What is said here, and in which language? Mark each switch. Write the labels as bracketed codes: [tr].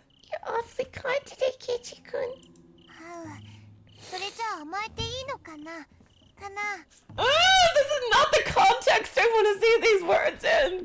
[en] You're awfully kind today, Keiichi-kun. [ja] それじゃあ甘えていいのかな [en] Ah, this is not the context I want to say these words in.